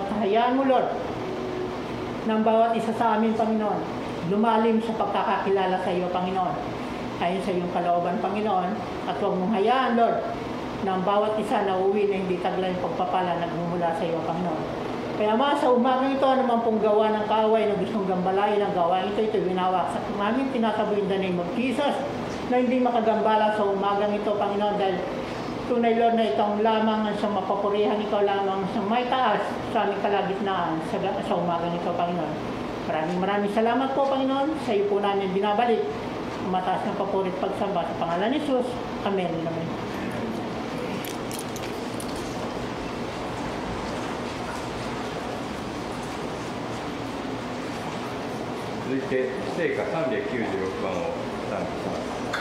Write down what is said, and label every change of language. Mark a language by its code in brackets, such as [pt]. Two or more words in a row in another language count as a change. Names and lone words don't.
[tl] Hayaan mo, Lord, ng bawat isa sa amin, Panginoon, lumalim sa pagkakakilala sa iyo, Panginoon, ayon sa iyong kalooban, Panginoon. At huwag mong hayaan, Lord, ng bawat isa na uwi na hindi taglay ng pagpapala nagmumula sa iyo, Panginoon. Kaya sa umagang ito, naman pong gawa ng kaaway na gustong gambalain ang gawain ito, winawak sa namin, tinataboy [en] in the name of Jesus, [tl] na hindi makagambala sa umagang ito, Panginoon, dahil tunay, Lord, na itong lamang ang siyang mapapurihan, ikaw lamang ang siyang may taas sa aming kalagitnaan sa umagang ito, Panginoon. Maraming salamat po, Panginoon. Sa iyo po namin binabalik ang mataas ng papurit pagsamba sa pangalan ni Jesus. Amen. Amen. [ja] 続いて、聖歌396番を賛美します。